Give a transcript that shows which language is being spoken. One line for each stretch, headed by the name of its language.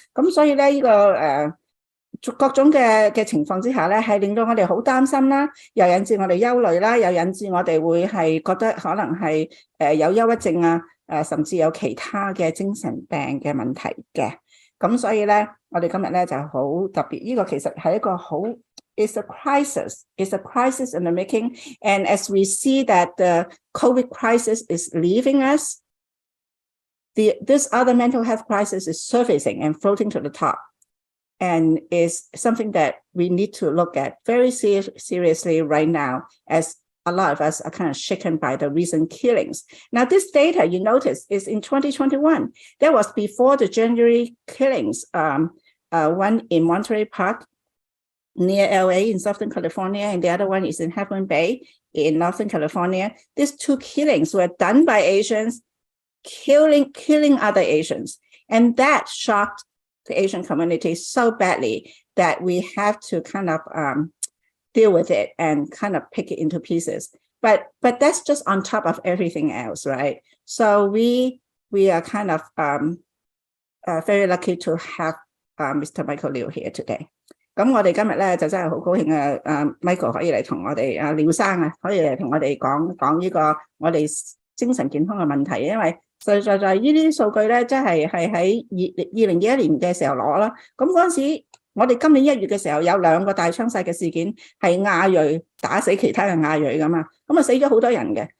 Cantonese: 咁所以咧呢個各種嘅情況之下咧，係令到我哋好擔心啦，又引致我哋憂慮啦，又引致我哋會係覺得可能係有憂鬱症啊，甚至有其他嘅精神病嘅問題嘅。咁所以咧，我哋今日咧就好特別，呢個其實係一個好
English: it's a crisis in the making. And as we see that the COVID crisis is leaving us, this other mental health crisis is surfacing and floating to the top, and is something that we need to look at very seriously right now, as a lot of us are kind of shaken by the recent killings. Now, this data, you notice, is in 2021. That was before the January killings, one in Monterey Park near LA in Southern California, and the other one is in Half Moon Bay in Northern California. These 2 killings were done by Asians, killing other Asians. And that shocked the Asian community so badly that we have to kind of deal with it and kind of pick it into pieces. But that's just on top of everything else, right? So we are kind of very lucky to have Mr. Michael Liao here today.
Cantonese: 咁我哋今日咧就真係好高興啊！Michael 可以嚟同我哋廖生啊，可以嚟同我哋講呢個我哋精神健康嘅問題，因為實在呢啲數據咧，真係喺2021年嘅時候攞啦。咁嗰陣時，我哋今年1月嘅時候有2個大槍殺嘅事件，係亞裔打死其他嘅亞裔噶嘛，咁啊死咗好多人嘅。